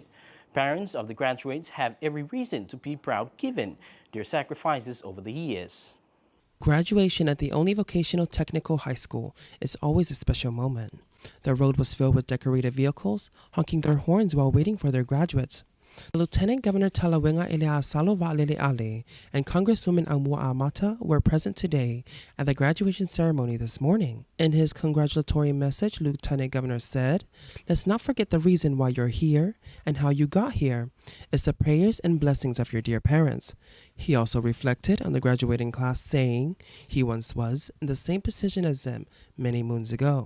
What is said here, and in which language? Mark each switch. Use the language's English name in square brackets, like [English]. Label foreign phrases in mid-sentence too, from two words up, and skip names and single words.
[English] Parents of the graduates have every reason to be proud given their sacrifices over the years. Graduation at the only vocational technical high school is always a special moment. The road was filled with decorated vehicles, honking their horns while waiting for their graduates. Lieutenant Governor Talawenga Elea Salova Lele Ale and Congresswoman Amua Amata were present today at the graduation ceremony this morning. In his congratulatory message, Lieutenant Governor said, "Let's not forget the reason why you're here and how you got here. It's the prayers and blessings of your dear parents." He also reflected on the graduating class, saying he once was in the same position as them many moons ago.